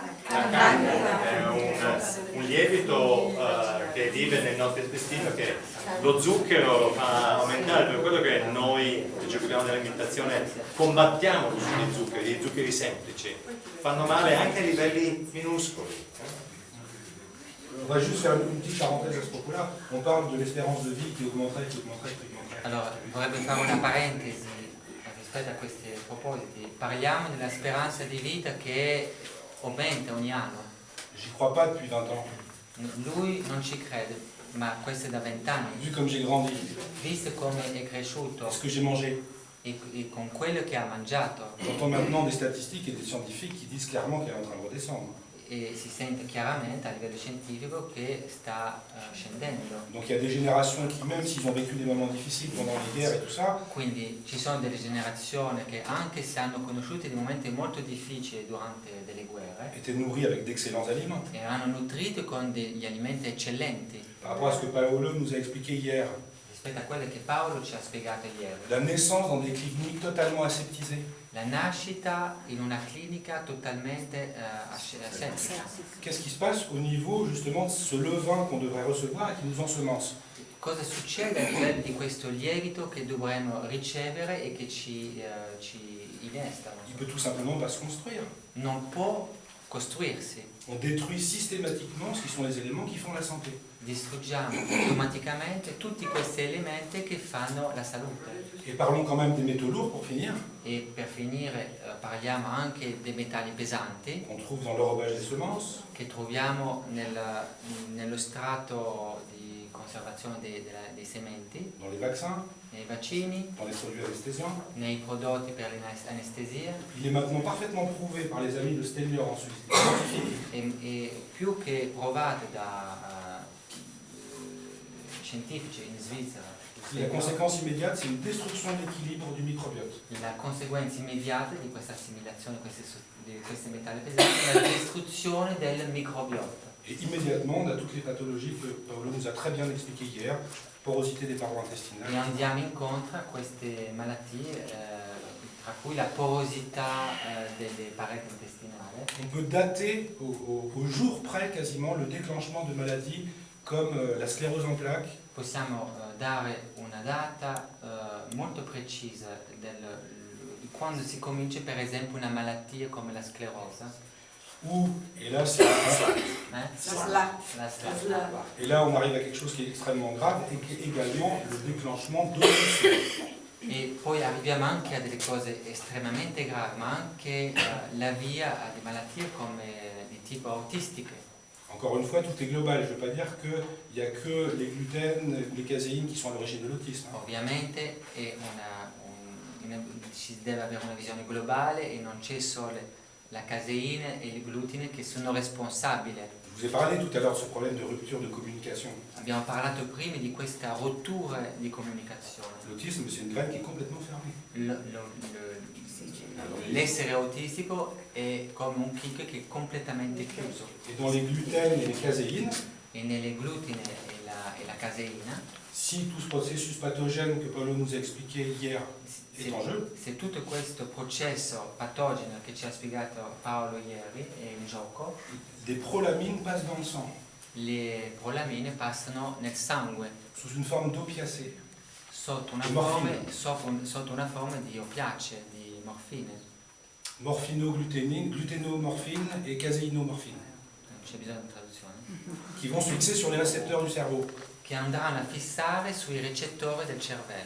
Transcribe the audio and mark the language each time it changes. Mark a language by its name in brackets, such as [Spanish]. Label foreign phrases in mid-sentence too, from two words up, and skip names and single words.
[Italian] Candida è un lievito che vive nel nostro intestino, che lo zucchero lo fa aumentare, per quello che noi che ci occupiamo dell'alimentazione combattiamo l'uso di zuccheri, i zuccheri semplici, fanno male anche a livelli minuscoli. [French] On va juste faire une petite parenthèse à ce propos-là. On parle de l'espérance de vie qui augmenterait, qui augmenterait, qui augmenterait. [Italian] Allora, vorrebbe fare una parentesi rispetto a questi propositi. Parliamo della speranza di vita che aumenta ogni anno. [French] J'y crois pas depuis 20 ans. [Italian] Lui non ci crede, ma questo è da 20 anni. [French] Vu comme j'ai grandi, [Italian] Visto come è cresciuto [French] ce que j'ai mangé, [Italian] e con quello che ha mangiato, [French] j'entends maintenant des statistiques et des scientifiques qui disent clairement qu'elle est en train de redescendre. [Italian] e si sente chiaramente a livello scientifico che sta scendendo. [French] Donc il y a des générations qui, même s'ils ont vécu des moments difficiles pendant les guerres et tout ça, [Italian] Quindi ci sono delle generazioni che, anche se hanno conosciuto dei momenti molto difficili durante delle guerre, [French] étaient nourris avec d'excellents aliments. [Italian] erano nutriti con degli alimenti eccellenti. [French] Par rapport à ce que Paolo nous a expliqué hier, [Italian] Rispetto a quello che Paolo ci ha spiegato ieri, [French] la naissance dans des cliniques totalement aseptisées. [Italian] la nascita in una clinica totalmente asettica. [French] Qu'est-ce qui se passe au niveau justement de ce levain qu'on devrait recevoir et qui nous ensemence? [Italian] Cosa succede a livello di questo lievito che dovremmo ricevere e che ci innesta? [French] Il peut tout simplement pas se construire. [Italian] Non può costruirsi. [French] On détruit systématiquement ce qui sont les éléments qui font la santé. [Italian] Distruggiamo automaticamente tutti questi elementi che fanno la salute. [French] Et parlons quand même des métaux lourds pour finir, [Italian] E per finire parliamo anche dei metalli pesanti [French] qu'on trouve dans l'enrobage des semences, [Italian] che troviamo nello strato di conservazione dei sementi, [French] dans les vaccins, [Italian] nei vaccini, [French] dans les produits anesthésiants. [Italian] nei prodotti per l'anestesia, [French] Il est maintenant parfaitement prouvé par les amis de Stelner en Suisse, scientifiques, [Italian] e più che provate da scientifici in Svizzera. [French] la conséquence immédiate, c'est une destruction de l'équilibre du microbiote. [Italian] La conseguenza immediata di questa assimilazione di questi metalli pesanti è la distruzione del microbiota. [French] Et immédiatement, on a toutes les pathologies que Paolo nous a très bien expliquées hier, porosité des parois intestinales. [Italian] E andiamo incontro a queste malattie, tra cui la porosità delle pareti intestinali. [French] On peut dater au jour près quasiment le déclenchement de maladies comme la sclérose en plaques, [Italian] Possiamo dare una data molto precisa di quando si comincia per esempio una malattia come la sclerosa. [French] Ou, et là, c'est [Italian] La Sla. SLA. [French] et là, on arrive à quelque chose qui est extrêmement grave et qui est également le déclenchement d'autres. [Italian] E poi arriviamo anche a delle cose estremamente gravi, ma anche l'avvia a delle malattie come di tipo autistiche. [French] Encore une fois, tout est global. Je ne veux pas dire qu'il n'y a que les gluten, les caséines qui sont à l'origine de l'autisme. [Italian] Ovviamente si deve avere una visione globale e non c'è solo la caseina e il glutine che sono responsabili. [French] Je vous ai parlé tout à l'heure de ce problème de rupture de communication. [Italian] Abbiamo parlato prima di questa rottura di comunicazione. [French] L'autisme, c'est une graine qui est complètement fermée. [Italian] L'essere autistico è come un chicco che è completamente chiuso. [French] Et dans les gluten et les caséines, [Italian] E nelle glutine e la caseina, [French] si tout ce processus pathogène que Paolo nous a expliqué hier est en jeu, [Italian] se tutto questo processo patogeno che ci ha spiegato Paolo ieri è in gioco, [French] des prolamines passent dans le sang, [Italian] le prolamine passano nel sangue [French] sous une forme d'opiacé. [Italian] sotto una forma di opiace, di morfine. [French] Gluténomorphine et caséinomorphine, [Italian] Non c'è bisogno di traduzione. [French] qui vont se fixer sur les récepteurs du cerveau. [Italian] Che andranno a fissare sui recettori del cervello.